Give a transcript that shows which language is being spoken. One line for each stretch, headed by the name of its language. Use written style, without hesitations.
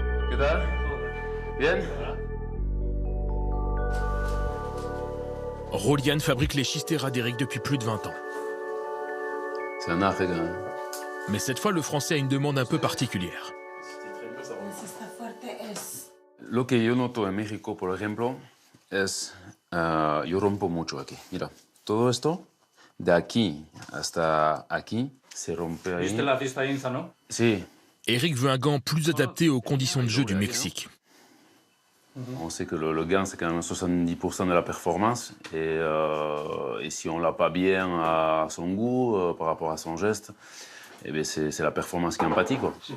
Spanish: ¿Qué tal? Bien?
French: Rolian fabrique les Chistera d'Eric depuis plus de 20 ans. C'est un art, hein. Mais cette fois, le Français a une demande un peu particulière.
Spanish: Lo que yo noto en México, por ejemplo, es yo rompo mucho aquí. Mira, todo esto, de aquí hasta aquí, se rompe ahí. ¿Viste la fiesta Inza, no? Sí.
French: Eric veut un gant plus adapté aux conditions de jeu du Mexique. On sait que le gant, c'est quand même 70% de la performance. Et si on ne l'a pas bien à son goût, par rapport à son geste, eh bien c'est la performance qui en pâtit, quoi.